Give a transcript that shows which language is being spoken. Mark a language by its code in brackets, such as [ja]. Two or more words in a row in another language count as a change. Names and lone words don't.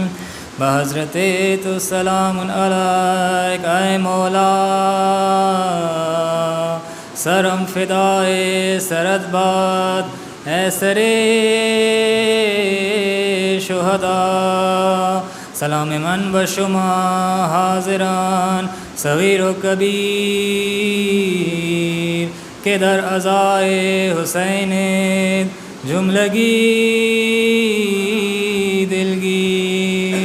[fa] بحضرت تو سلام علیک اے مولا، سرم فدائے سرد باد اے سرے شہداء، سلام من و شما حاضران صغیر و کبیر کہ در عزائے حسین جملگی دلگیر۔